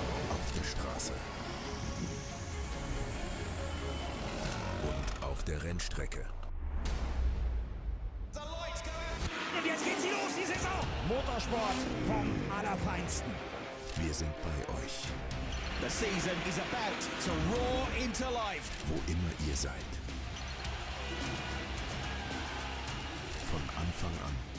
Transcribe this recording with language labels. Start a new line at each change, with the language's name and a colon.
German: Auf der Straße. Und auf der Rennstrecke. Und jetzt geht sie los, die Saison! Motorsport vom Allerfeinsten. Wir sind bei euch.
English: The season is about to roar into life.
German: Wo immer ihr seid. Von Anfang an.